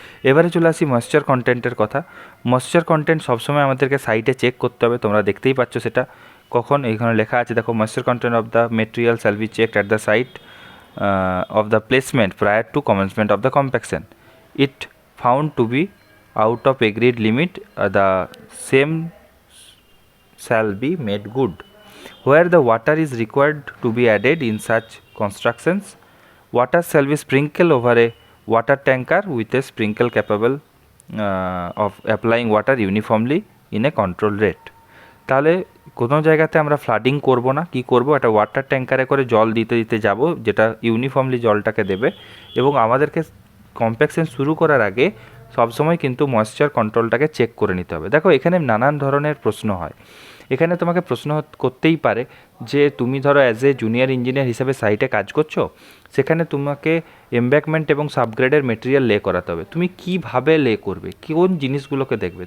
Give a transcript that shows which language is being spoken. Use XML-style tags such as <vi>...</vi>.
<bn>এবারে চলে আসি ময়েশ্চার কন্টেন্টের কথা।</bn> <en>Moisture content সবসময় আমাদেরকে সাইটে চেক করতে হবে, তোমরা দেখতেই পাচ্ছ সেটা কখন, এইখানে লেখা আছে দেখো, moisture content of the material shall be checked at the site of the placement prior to commencement of the compaction. It found to be out of agreed limit, the same shall be made good. Where the water is required to be added in such constructions, water shall be sprinkled over a water tanker with a sprinkle capable of applying water uniformly in a controlled rate.</en> <bn>তাহলে কোনো জায়গাতে আমরা flooding করব না, কি করব, একটা water ট্যাঙ্কারে করে জল দিতে দিতে যাব, যেটা ইউনিফর্মলি জলটাকে দেবে। এবং আমাদেরকে কম্প্যাকশন শুরু করার আগে সবসময় কিন্তু ময়েশ্চার কন্ট্রোলটাকে চেক করে নিতে হবে। দেখো এখানে নানান ধরনের প্রশ্ন হয়, এখানে তোমাকে প্রশ্ন করতেই পারে যে তুমি ধরো</bn> <en>as a junior engineer</en> <bn>হিসেবে সাইটে কাজ করছো, সেখানে তোমাকে এমব্যাকমেন্ট এবং সাবগ্রেডের মেটেরিয়াল লে করাতে হবে, তুমি কীভাবে লে করবে, কোন জিনিসগুলোকে দেখবে।</bn>